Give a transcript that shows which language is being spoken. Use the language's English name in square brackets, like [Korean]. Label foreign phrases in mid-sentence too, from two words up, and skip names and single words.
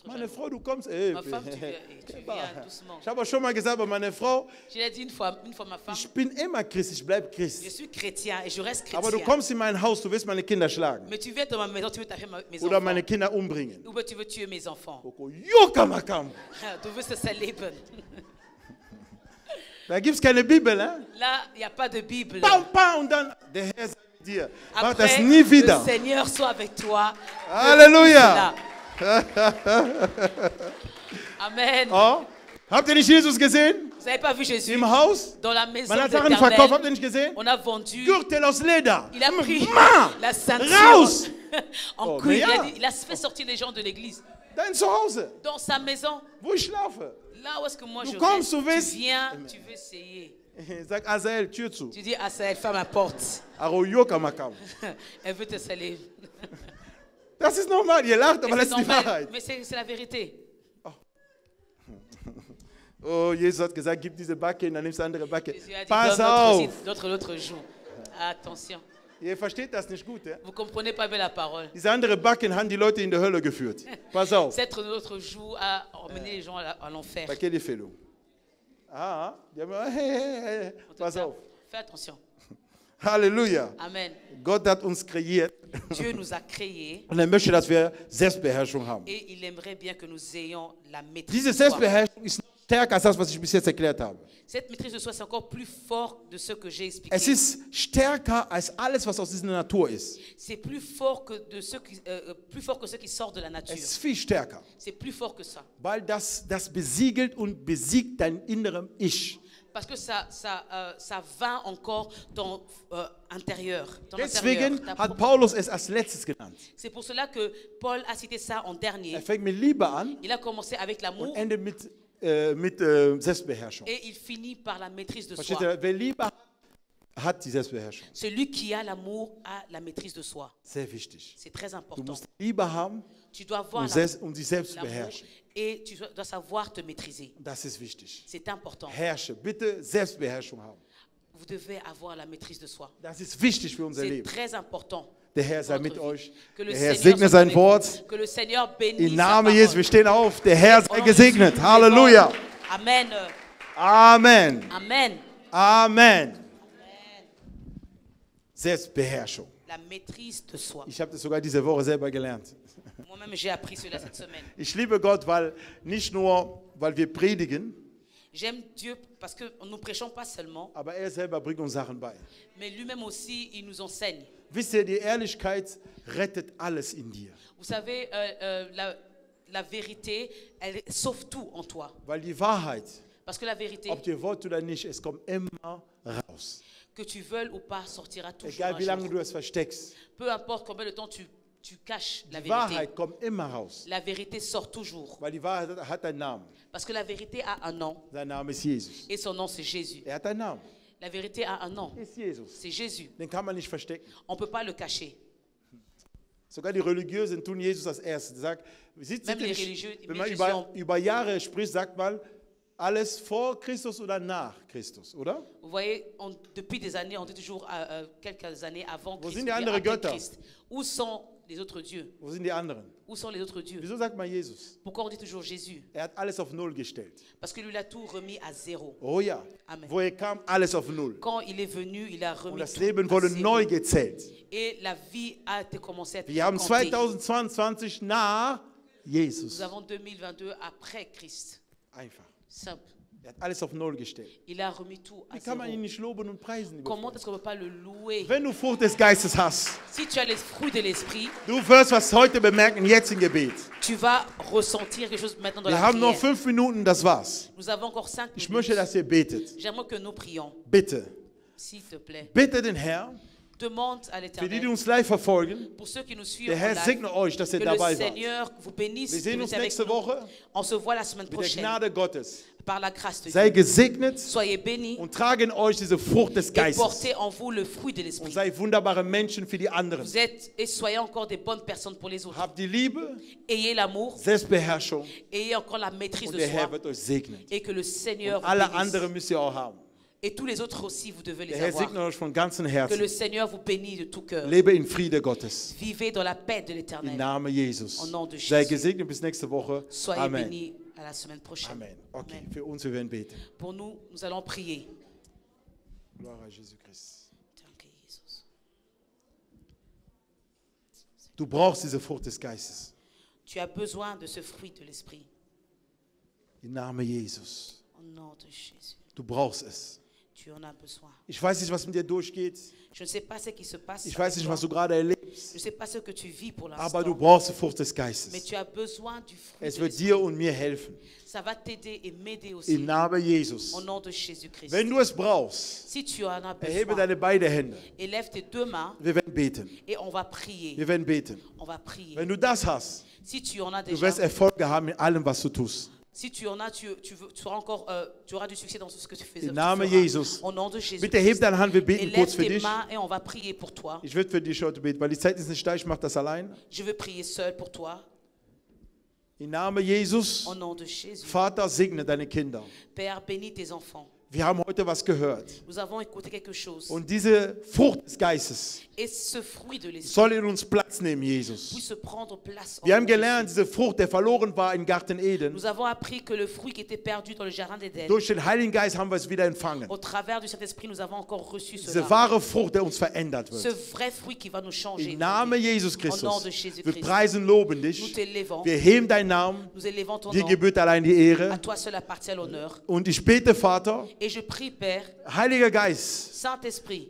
[German] Meine [French] jaloux. [German] Frau, du kommst. [French] Ma femme, tu viens doucement. [German] Ich habe auch schon mal gesagt, bei meiner Frau, [French] Je l'ai dit une fois ma femme, [German] ich bin immer Christ, ich bleibe [French] je [German] Christ. [French] suis chrétien et je reste chrétien. [German] Aber du kommst in mein Haus, du willst meine Kinder schlagen. [French] Mais tu viens dans ma maison, tu veux taper mes [German] Oder [French] enfants. [German] meine Kinder umbringen. [French] Ou bien tu veux tuer mes enfants. Jokamakam. Du veux se leben. [German] Da gibt es keine Bibel, [French] hein? Là, il n'y a pas de Bible. Pam, pam, [German] und dann, der Herr sagt dir, mach das [French] Après, [German] nie [French] le [German] wieder. [French] Seigneur soit avec toi. Halleluja. Amen. [German] Oh, habt ihr nicht Jesus gesehen? [French] Vous n'avez pas vu Jésus [German] Im Haus? [French] dans la maison [German] Man hat [French] de [German] Sachen verkauft, habt [French] l'Éternel? [German] ihr nicht gesehen? [French] On a vendu. [German] Gürtel aus Leder. [French] Il a pris Ma, la ceinture [German] raus. [French] en Oh, cuir. mais ja. Il a fait sortir les gens de l'église. [German] Dein Zuhause, [French] Dans sa maison, [German] wo ich schlafe. [French] là où est-ce que moi [German] Du [French] je [German] kommst, [French] reste, [German] du willst. [French] tu viens, tu veux essayer. [German] Sag Azael, Tür zu. [French] Tu dis à Saël, ferme la porte. Aro Jokamakam. Elle veut te salir. [German] Das ist normal, ihr lacht, aber [French] Et [German] das [French] c'est [German] ist die [French] normal, [German] Wahrheit. [French] mais c'est la vérité. [German] Oh, Jesus hat gesagt, gib diese Backe, dann nimmst du andere Backe. [French] Jésus a dit, [German] Pass [French] donne [German] auf. [French] l'autre joue. Attention. [German] Ihr versteht das nicht gut, ja? [French] Vous ne comprenez pas bien la parole. [German] Diese andere Backen haben die Leute in die Hölle geführt. Pass auf. [French] Cette notre joue a emmené les gens à l'enfer. [German] Backe die Felo. Ah, die haben, hey. [French] En tout [German] Pass [French] cas, [German] auf. [French] fais attention. Halleluja. Amen. [German] Gott hat uns kreiert [French] Dieu nous a créés [German] und er möchte, dass wir Selbstbeherrschung haben. [French] et il aimerait bien que nous ayons la maîtrise [German] Diese [French] de soi. [German] Selbstbeherrschung ist noch stärker als das, was ich bis jetzt erklärt habe. [French] Cette maîtrise de soi, c'est encore plus fort de ce que j'ai expliqué. [German] Es ist stärker als alles, was aus dieser Natur ist. [French] C'est plus fort que plus fort que ce qui sort de la nature. [German] Es ist viel stärker, [French] C'est plus fort que ça. [German] weil das besiegelt und besiegt dein innerem Ich. [French] Parce que ça vainc encore ton intérieur. [German] Deswegen hat Paulus es als letztes genannt. [French] C'est pour cela que Paul a cité ça en dernier. [German] Er fängt mit Liebe an [French] Il a commencé avec l'amour [German] und endet mit Selbstbeherrschung. [French] et il finit par la maîtrise de [German] Versteht [French] soi. [German] ihr? Wer Liebe hat die Selbstbeherrschung. [French] Celui qui a l'amour a la maîtrise de soi. [German] Sehr wichtig. [French] C'est très [German] Du [French] important. [German] musst Liebe haben, [French] Tu dois avoir [German] um dich selbst zu [French] l'amour [German] beherrschen. [French] et tu dois savoir te maîtriser. [German] Das ist wichtig. [French] C'est important. [German] Herrsche, bitte Selbstbeherrschung haben. [French] Vous devez avoir la maîtrise de soi. [German] Das ist wichtig für unser [French] C'est [German] Leben. [French] très important. [German] Der Herr sei [French] pour [German] mit [French] notre vie. [German] euch. [French] Que le [German] Der Herr [French] Seigneur [German] segne [French] soit [German] sein [French] avec vous. [German] Wort. [French] Que le Seigneur bénisse [German] Im [French] sa [German] Namen [French] parole. [German] Jesus, wir stehen auf. Der Herr sei [French] Au nom de [German] gesegnet. [French] Jésus, Halleluja. Amen. Amen. Amen. [German] Amen. Selbstbeherrschung. [French] La maîtrise de soi. [German] Ich habe das sogar diese Woche selber gelernt. [French] Moi-même, j'ai appris cela cette semaine. [German] Ich liebe Gott, weil nicht nur, weil wir predigen, [French] J'aime Dieu parce que nous ne prêchons pas seulement, [German] aber er selber bringt uns Sachen bei. [French] mais lui-même aussi, il nous enseigne. [German] Wisst ihr, die Ehrlichkeit rettet alles in dir. [French] Vous savez, la vérité, elle sauve tout en toi. [German] Weil die Wahrheit, [French] Parce que la vérité, [German] ob ihr wollt oder nicht, es kommt immer raus. [French] que tu veuilles ou pas, sortira toujours [German] Egal [French] un [German] wie lange [French] jour. [German] du es versteckst. [French] Peu importe combien de temps tu caches la [German] Die [French] vérité. [German] Wahrheit kommt immer raus. [French] La vérité sort toujours. [German] Weil die Wahrheit hat einen Namen. [French] Parce que la vérité a un nom. [German] Sein Name ist Jesus. [French] Et son nom, c'est Jésus. [German] Er hat einen Namen. [French] La vérité a un nom. [German] Ist Jesus. [French] C'est Jésus. [German] Den kann man nicht verstecken. [French] On ne peut pas le cacher. [German] Sogar die Religiösen tun Jesus als erstes. Sagt, [French] Même les religieux, [German] wenn man [French] les [German] über Jahre spricht, sagt man, alles vor Christus oder nach Christus, oder? [French] Vous voyez, depuis des années, on dit toujours quelques années avant [German] Wo [French] Christ, [German] sind [French] ou [German] die [French] bien [German] anderen [French] après [German] Götter? [French] Christ. Où sont les autres dieux? [German] Wo sind die anderen? [French] Où sont les autres dieux? [German] Wieso sagt man Jesus? [French] Pourquoi on dit toujours Jésus? [German] Er hat alles auf Null gestellt. [French] Parce que lui, il a tout remis à zéro. [German] Oh ja. Amen. Wo er kam, alles auf Null. [French] Quand il est venu, il a [German] Und [French] remis [German] das [French] tout [German] Leben [French] à [German] wurde [French] zéro. [German] neu gezählt. [French] Et la vie a été commencée à être [German] Wir haben [French] comptée. [German] 2022 nach [French] Nous [German] Jesus. [French] avons 2022 après Christ. [German] Einfach. [French] Simple. [German] Er hat alles auf Null gestellt. [French] Il a remis tout à [German] Wie kann man ihn [French] zéro. [German] nicht loben und preisen? Liebe [French] Comment [German] Freunde? [French] est-ce qu'on ne peut pas le louer? [German] Wenn du Frucht des Geistes hast, [French] Si tu as les fruits de l'esprit, [German] du wirst was heute bemerken, jetzt im Gebet. [French] tu vas ressentir quelque chose maintenant dans [German] Wir [French] la [German] haben noch [French] prière. [German] 5 Minuten, das war's. [French] Nous avons encore 5 [German] Ich möchte, [French] minutes. [German] dass ihr betet. [French] J'aimerais que nous prions, [German] Bitte. [French] s'il te plaît. [German] Bitte den Herrn, [French] Demande à [German] für die, die [French] l'Éternel, [German] uns live verfolgen, [French] pour ceux qui nous suivent [German] der [French] en [German] Herr [French] live, [German] segne euch, dass ihr [French] que le [German] dabei wart. [French] Seigneur vous bénisse. [German] Wir [French] que [German] sehen [French] vous [German] uns [French] êtes avec [German] nächste [French] nous. [German] Woche [French] On se voit la semaine [German] mit der [French] prochaine [German] Gnade Gottes. [French] par la grâce de [German] Sei [French] Dieu. [German] gesegnet [French] Soyez bénis [German] und trage in euch diese Frucht des [French] et [German] Geistes. [French] portez en vous le fruit de [German] Und [French] l'esprit. [German] sei wunderbare Menschen für die anderen. [French] Vous êtes et soyez encore des bonnes personnes pour les autres. [German] Habt die Liebe, [French] Ayez l'amour, [German] Selbstbeherrschung [French] ayez encore la maîtrise [German] und [French] de [German] der Herr [French] soi [German] wird euch segnen. [French] et que le Seigneur [German] Und [French] vous [German] alle [French] bénisse. [German] anderen müsst ihr auch haben. [French] Et tous les autres aussi, vous devez les [German] Der Herr [French] avoir. [German] segne euch von ganzem [French] Que [German] Herzen. [French] le Seigneur vous bénisse de tout cœur. [German] Lebe in Friede Gottes. [French] Vivez dans la paix de [German] Im [French] l'Éternel. [German] Namen Jesus. [French] Au nom de [German] Sei [French] Jésus. [German] gesegnet bis nächste Woche. [French] Soyez [German] Amen. [French] bénis à la semaine prochaine. [German] Amen. Okay, [French] Amen. [German] für uns, wir werden beten. [French] Pour nous, nous allons prier. Gloire à Jésus-Christ. [German] Danke, Jesus. Du brauchst diese Frucht des Geistes. [French] Tu as besoin de ce fruit de l'esprit. [German] Im Namen Jesus. [French] Au nom de Jésus. [German] Du brauchst es. [French] Tu en as besoin. [German] Ich weiß nicht, was mit dir durchgeht. [French] Je ne sais pas ce qui se passe. [German] Ich [French] avec [German] weiß nicht, [French] toi. [German] was du gerade erlebst. [French] Je ne sais pas ce que tu vis pour [German] Aber du [French] l'instant. [German] brauchst die Frucht des [French] Mais [German] Geistes. [French] tu as besoin du fruit [German] Es [French] de [German] wird [French] l'esprit. [German] dir und mir helfen. [French] Ça va t'aider et m'aider aussi. [German] Im Namen Jesus. [French] Au nom de Jésus-Christ. [German] Wenn du es brauchst, [French] Si tu en as [German] erhebe [French] besoin, [German] deine beiden Hände. [French] élève tes deux mains [German] Wir werden beten. [French] et on va prier. [German] Wir werden beten. [French] On va prier. [German] Wenn du das hast, [French] Si tu en as [German] du [French] déjà, [German] wirst Erfolge haben in allem, was du tust. [French] si tu en as, tu auras encore, tu auras du succès dans tout ce que tu fais. [German] Im Namen Jesus. [French] Au nom de Jésus. [German] Bitte heb deine Hand, wir beten kurz [French] Élève [German] für [French] tes [German] dich. [French] mains et on va prier pour toi. [German] Ich würde für dich heute beten, weil die Zeit ist nicht da, ich mache das allein. [French] Je veux prier seul pour toi. [German] Im Namen Jesus, [French] Au nom de Jésus. [German] Vater, segne deine Kinder. [French] Père, bénis tes enfants. [German] Wir haben heute was gehört. [French] Nous avons écouté quelque chose. [German] Und diese Frucht des Geistes [French] Et ce fruit de l'esprit [German] soll in uns Platz nehmen, Jesus. [French] puisse prendre place. en [German] Wir haben [French] nous. [German] gelernt, diese Frucht, der verloren war im Garten Eden. [French] Nous avons appris que le fruit qui était perdu dans le jardin d'Éden, [German] Durch den Heiligen Geist haben wir es wieder empfangen. [French] au travers du Saint-Esprit, nous avons encore reçu [German] Diese [French] cela. [German] wahre Frucht, der uns verändert [French] Ce [German] wird. [French] vrai fruit qui va nous changer. [German] Im Namen Jesus [French] Au nom [German] Christus. [French] de Jésus [German] Wir [French] Christ. [German] preisen, loben [French] Nous [German] dich. [French] t'élevons. [German] Wir heben deinen Namen. [French] Nous élevons ton [German] Dir [French] nom. [German] gebührt allein die [French] À [German] Ehre. [French] toi seul appartient l'honneur. [German] Und ich bete, Vater, [French] Et je prie, Père, [German] Heiliger Geist, [French] Saint-Esprit,